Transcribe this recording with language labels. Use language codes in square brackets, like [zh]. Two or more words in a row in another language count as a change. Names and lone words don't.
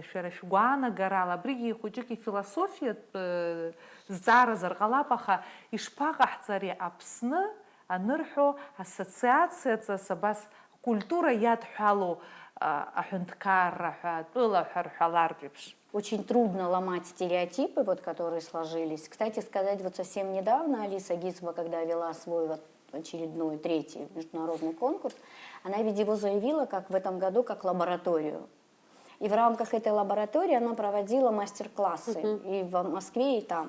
[ab] Шәара шәгәаанагарала абригьы хәыҷык ифилософиатә зҵааразар ҟалап, аха ишԥаҟаҳҵари Аԥсны анырҳәо ассоциациаҵас абас культура иадҳәалоу аҳәынҭқарра ҳәа, атәыла ҳәа рҳәалартә еиԥш. [ru] Очень трудно ломать стереотипы, вот, которые сложились. Кстати сказать, вот совсем недавно Алиса Гизова, когда вела свой вот очередной, третий международный конкурс, она ведь его заявила как в этом году как лабораторию. И в рамках этой лаборатории она проводила мастер-классы и в Москве, и там.